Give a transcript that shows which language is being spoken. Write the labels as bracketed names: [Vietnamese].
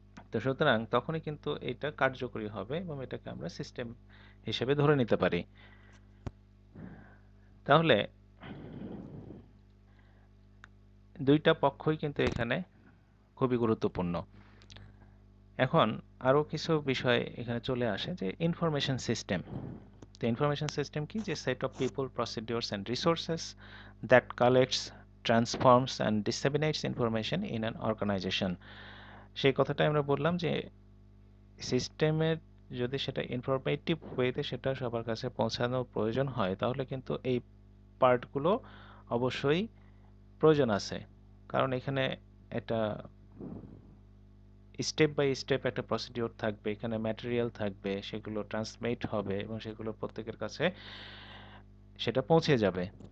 [Bangla] তো সুতরাং তখনই কিন্তু এটা কার্যকরী হবে এবং এটাকে আমরা সিস্টেম হিসেবে ধরে নিতে পারি। তাহলে দুইটা পক্ষই কিন্তু এখানে খুবই গুরুত্বপূর্ণ। এখন আরো কিছু বিষয় এখানে চলে আসে, যে information system. [English] The information system [Bangla] কি, যে [English] set of people, procedures and resources that collects, transforms and disseminates information in an organization। [Bangla] সেই কথাটাই আমরা বললাম যে সিস্টেমের যদি সেটা ইনফরমেটিভ ওয়েতে সেটা সবার কাছে পৌঁছানোর প্রয়োজন হয় তাহলে কিন্তু এই পার্টগুলো অবশ্যই প্রয়োজন আছে। কারণ এখানে একটা স্টেপ বাই স্টেপ একটা প্রসিডিওর থাকবে, এখানে ম্যাটেরিয়াল থাকবে, সেগুলো ট্রান্সমিট হবে এবং সেগুলো প্রত্যেকের কাছে সেটা পৌঁছে যাবে।